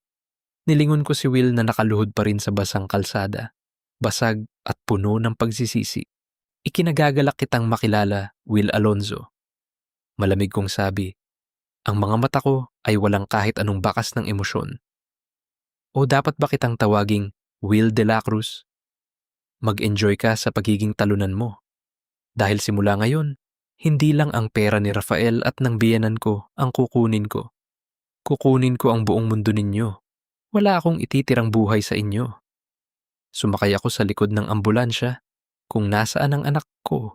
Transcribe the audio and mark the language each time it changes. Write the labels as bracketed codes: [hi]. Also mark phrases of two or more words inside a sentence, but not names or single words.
[tl] Nilingon ko si Will na nakaluhod pa rin sa basang kalsada, basag at puno ng pagsisisi. Ikinagagalak kitang makilala, Will Alonzo. Malamig kong sabi, ang mga mata ko ay walang kahit anong bakas ng emosyon. O dapat ba kitang tawaging Will de la Cruz? Mag-enjoy ka sa pagiging talunan mo. Dahil simula ngayon, hindi lang ang pera ni Rafael at ng biyenan ko ang kukunin ko. Kukunin ko ang buong mundo ninyo. Wala akong ititirang buhay sa inyo. Sumakay ako sa likod ng ambulansya kung nasaan ang anak ko.